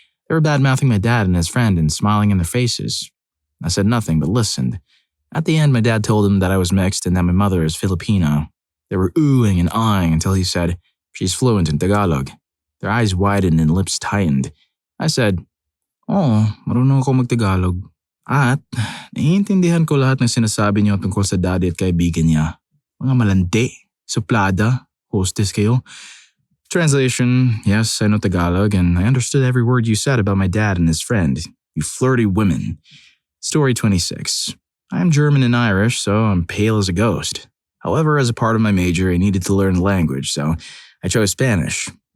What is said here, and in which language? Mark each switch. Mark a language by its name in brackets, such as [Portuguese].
[English] They were bad-mouthing my dad and his friend and smiling in their faces. I said nothing but listened. At the end, my dad told them that I was mixed and that my mother is Filipino. They were oohing and ahhing until he said, "She's fluent in Tagalog." Their eyes widened and lips tightened. [Filipino] I said, "Oo, marunong ako mag-Tagalog. At naiintindihan ko lahat ng sinasabi niyo tungkol sa daddy at kaibigan niya. Mga malandi, suplada, hostess kayo. [English] Translation: Yes, I know Tagalog, and I understood every word you said about my dad and his friend. You flirty women. Story 26. I am German and Irish, so I'm pale as a ghost. However, as a part of my major, I needed to learn the language, so I chose Spanish.